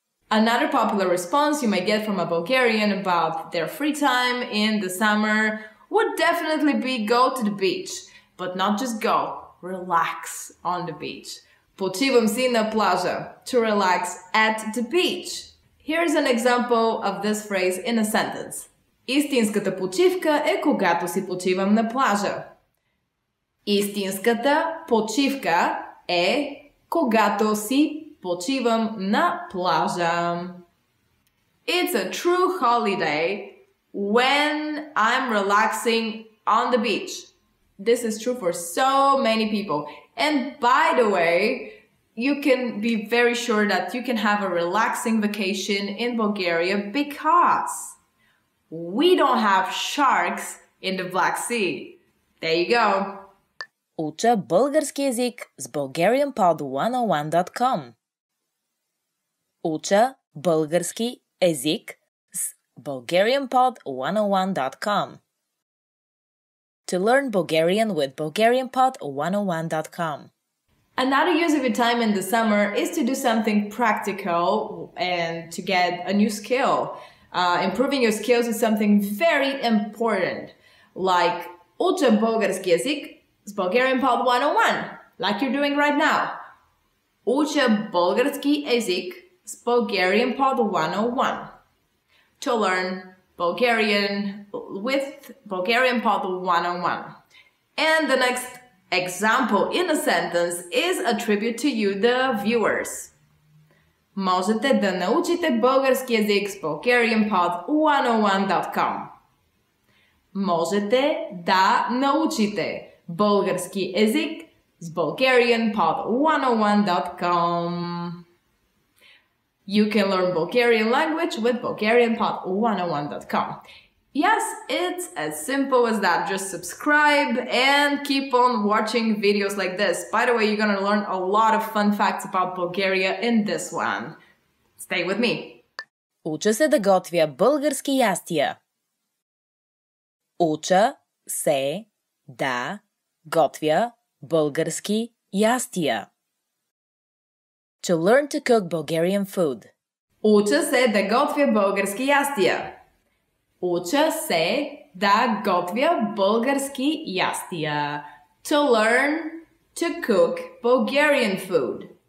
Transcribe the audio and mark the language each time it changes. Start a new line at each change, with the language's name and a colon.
English: Another popular response you might get from a Bulgarian about their free time in the summer would definitely be go to the beach. But not just go, relax on the beach.
Bulgarian: Почивам си на плажа.
English: To relax at the beach. Here's an example of this phrase in a sentence.
Bulgarian: Истинската почивка е когато си почивам на плажа. Истинската почивка е когато си почивам на плажа.
English: It's a true holiday when I'm relaxing on the beach. This is true for so many people. And by the way, you can be very sure that you can have a relaxing vacation in Bulgaria because we don't have sharks in the Black Sea. There you go.
Bulgarian: Уча български език с bulgarianpod101.com. Уча български език с bulgarianpod101.com.
English: To learn Bulgarian with bulgarianpod101.com. Another use of your time in the summer is to do something practical and to get a new skill. Improving your skills is something very important, like
Bulgarian: уча български език с
English: Bulgarian Pod 101, like you're doing right now.
Bulgarian: Уча български език с Bulgarian Pod 101.
English: To learn Bulgarian with Bulgarian Pod 101. And the next example in a sentence is a tribute to you, the viewers.
Bulgarian: Можете да научите български език с bulgarianpod101.com. Можете да научите български език с bulgarianpod101.com.
English: You can learn Bulgarian language with bulgarianpod101.com. Yes, it's as simple as that. Just subscribe and keep on watching videos like this. By the way, you're gonna learn a lot of fun facts about Bulgaria in this one. Stay with me.
Bulgarian: Уча се да готвя български ястия. Уча се да готвя български ястия.
English: To learn to cook Bulgarian food.
Bulgarian: Уча се да готвя български ястия. Уча се да готвя български ястия.
English: To learn to cook Bulgarian food.